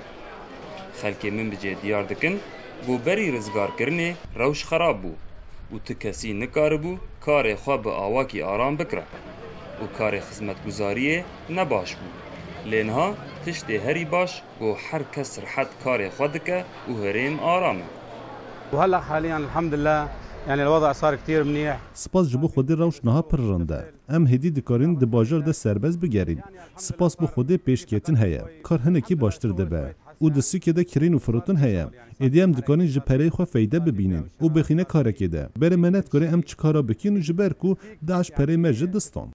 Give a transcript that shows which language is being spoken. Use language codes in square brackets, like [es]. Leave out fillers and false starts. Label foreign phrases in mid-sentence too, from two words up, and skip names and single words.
[ku] Xelkê Minbicê diyar dikin goberî rizgarkirinê rewş xerab bû û ti kesî nikaribû karê xwe bi awakî aram bikire û karê xizmetguzariyê ne baş bû. Lê niha tiştê herî baş got her kes rihet karê xwe dike û herêm aram e. [ar] وهلا حاليا الحمد لله يعني الوضع صار كثير منيح. [ku] سپاس ji bo Xwedê rewş niha pir rind e. Em hêdî dikarin di bajar de serbez bigerin. Spas bo Xwedê pêşketin heye. Kar hinekî baştir dibe. û di Sûkê de kirîn û firotin heye. Êdî em dikarin ji pereyê xwe feyde bibînin û bixîne karekê de. Berê me nedikare em çi kara bikin û ji ber ku Daeş perê me ji distan.